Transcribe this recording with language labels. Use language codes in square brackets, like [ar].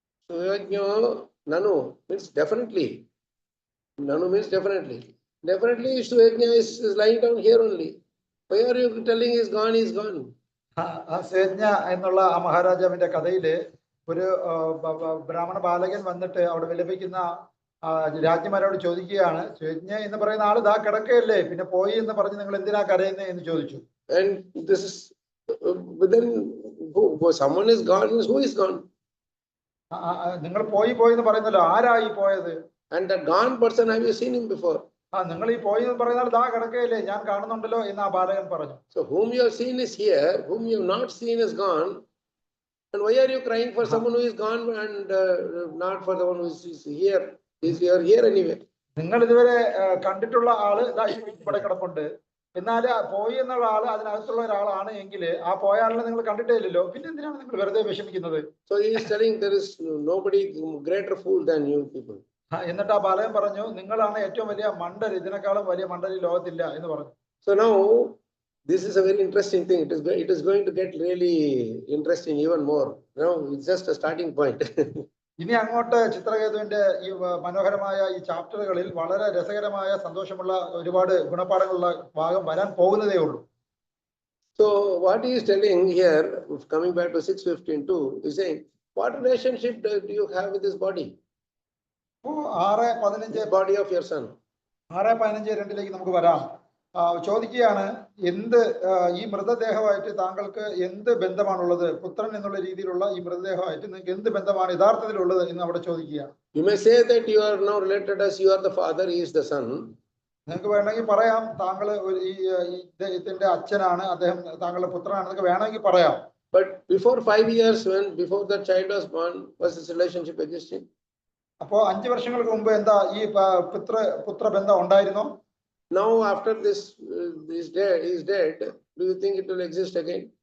[en] Suyajno Nanu means definitely. Nanu means definitely. Definitely Suyajna is lying down here only. Why are you telling he's gone? He's gone. [ml] സുയജ്ഞ എന്നുള്ള ആ മഹാരാജാവിന്റെ കഥയില് ഒരു ബ്രാഹ്മണ ബാലകൻ വന്നിട്ട് അവിടെ വിലപിക്കുന്ന രാജ്ഞിമാരോട് ചോദിക്കുകയാണ്, സുയജ്ഞ എന്ന് പറയുന്ന ആള് ദാ കിടക്കയല്ലേ, പിന്നെ പോയി എന്ന് പറഞ്ഞ് നിങ്ങൾ എന്തിനാ കരയുന്നേ എന്ന് ചോദിച്ചു. [en] And this is then someone is gone. Who is gone? [ml] നിങ്ങൾ പോയി എന്ന് പറയുന്നല്ലോ, ആരായി പോയത്? [en] And that gone person, have you seen him before? [ml] നിങ്ങൾ ഈ പോയി എന്ന് പറയുന്ന ദാ കിടക്കയില്ലേ, ഞാൻ കാണുന്നുണ്ടല്ലോ എന്ന് ആ ബാലകൻ പറഞ്ഞു. [en] So whom you have seen is here, whom you have not seen is gone. And why are you crying for someone who is gone and not for the one who is here? Is here anyway? [ml] നിങ്ങൾ ഇതുവരെ കണ്ടിട്ടുള്ള ആള് ഇവിടെ കിടപ്പുണ്ട്, എന്നാൽ പോയി എന്നുള്ള ആള് അതിനകത്തുള്ള ഒരാളാണ് എങ്കിൽ ആ പോയ ആളിനെ നിങ്ങൾ കണ്ടിട്ടേ ഇല്ലല്ലോ, പിന്നെ എന്തിനാണ് നിങ്ങൾ വെറുതെ വിഷമിക്കുന്നത്? [en] So he is telling there is nobody greater fool than you people. [ml] എന്നിട്ട് ആ ബാലകൻ പറഞ്ഞു, നിങ്ങളാണ് ഏറ്റവും വലിയ മണ്ടർ, ഇതിനേക്കാളും വലിയ മണ്ടർ ഈ ലോകത്തില്ല എന്ന് പറഞ്ഞു. [en] So now this is a very interesting thing. It is going to get really interesting even more. Now it's just a starting point. [ml] ഇനി അങ്ങോട്ട് ചിത്രകേതുവിന്റെ ഈ മനോഹരമായ ഈ ചാപ്റ്ററുകളിൽ വളരെ രസകരമായ സന്തോഷമുള്ള ഒരുപാട് ഗുണപാഠങ്ങളുള്ള ഭാഗം വരാൻ പോകുന്നതേ ഉള്ളൂ. [en] So what he is telling here, coming back to 6:15, is saying, what relationship do you have with this body? 6:15 body of your son. [ml] 6:15-2 നമുക്ക് വരാം. ചോദിക്കുകയാണ്, എന്ത് ഈ മൃതദേഹമായിട്ട് താങ്കൾക്ക് എന്ത് ബന്ധമാണുള്ളത്? പുത്രൻ എന്നുള്ള രീതിയിലുള്ള ഈ മൃതദേഹമായിട്ട് നിങ്ങൾക്ക് എന്ത് ബന്ധമാണ് യഥാർത്ഥത്തിലുള്ളത് എന്ന് അവിടെ ചോദിക്കുകയാണ്. [en] You may say that you are now related as you are the father, he is the son. [ml] നിങ്ങൾക്ക് വേണമെങ്കിൽ പറയാം, താങ്കൾ ഈ ഇദ്ദേഹത്തിന്റെ അച്ഛനാണ്, അദ്ദേഹം താങ്കളുടെ പുത്രനാണെന്നൊക്കെ വേണമെങ്കിൽ പറയാം. [en] But before 5 years, before the child was born, was this relationship existing? [ml] അപ്പോ 5 വർഷങ്ങൾക്ക് മുമ്പ് എന്താ ഈ പുത്ര ബന്ധം ഉണ്ടായിരുന്നോ? [en] Now after this is dead, do you think it will exist again?